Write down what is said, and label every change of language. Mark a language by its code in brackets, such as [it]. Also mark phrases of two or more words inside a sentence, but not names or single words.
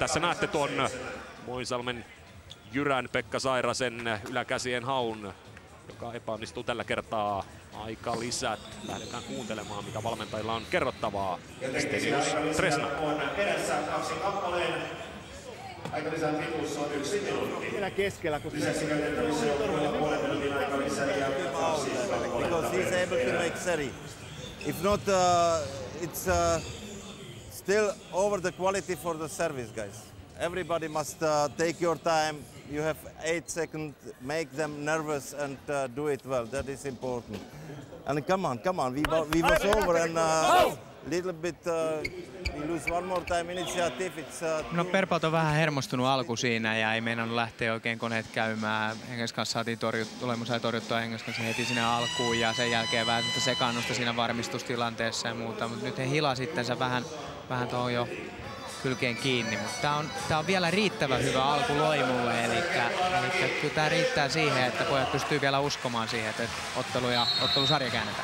[fi] Tässä näette tuon Moisalmen Jyrän Pekka Sairasen yläkäsien haun, joka epäonnistuu tällä kertaa. Aika lisät. Lähdetään kuuntelemaan, mitä valmentajilla on kerrottavaa. Stenius Tresna. Aikalisän pituus on 1 minuutti. Vielä keskellä, kun lisäksi käytettävissä on puolen minuutin aikalisä ja [en] because he's able to make seri. If not, it's still over the quality for the service, guys. Everybody must take your time. You have 8 seconds, make them nervous and do it well. That is important. And come on. We was over and little bit we lose one more time initiative. [fi] No Perpaut on vähän hermostunut alku siinä ja ei meinannut lähteä oikein koneet käymään. Henges kanssa saatiin torjuttua Henges kanssa heti sinne alkuun ja sen jälkeen vähän sekaannusta siinä varmistustilanteessa ja muuta. Mutta nyt he hilasi itsensä vähän tuohon jo kylkeen kiinni, mutta tää on vielä riittävän hyvä alku Loimulle, eli kyllä tää riittää siihen, että pojat pystyy vielä uskomaan siihen, että ottelusarja käännetään.